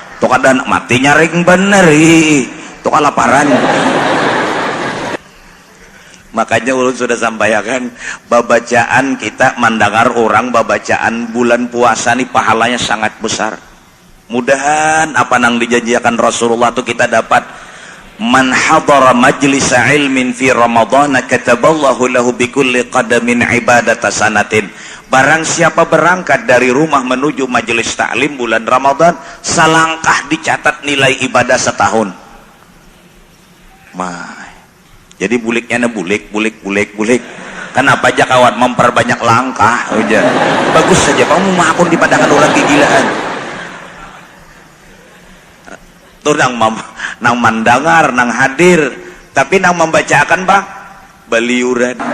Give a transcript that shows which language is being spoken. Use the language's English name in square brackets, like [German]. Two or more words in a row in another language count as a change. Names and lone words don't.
[Banjar] kada mati nyaring bener itu kalaparan. Makanya ulun sudah sampaikan, babacaan kita mendengar orang babacaan bulan puasa ini pahalanya sangat besar. Mudahan apa nang dijanjikan Rasulullah itu kita dapat. [Arabic] من حضر مجلس علم في رمضان كتب الله له بكل قدم عبادة سنة. [Indonesian] Barang siapa berangkat dari rumah menuju majelis taklim bulan Ramadan, selangkah dicatat nilai ibadah setahun. [Banjar] Jadi buliknya bulik. [Indonesian] Kenapa aja kawan memperbanyak langkah aja. [Banjar] Bagus saja kamu mahakun dipadangkan orang kegilaan. Tuh nang mandangar, nang hadir, tapi nang membacakan bang beliuran.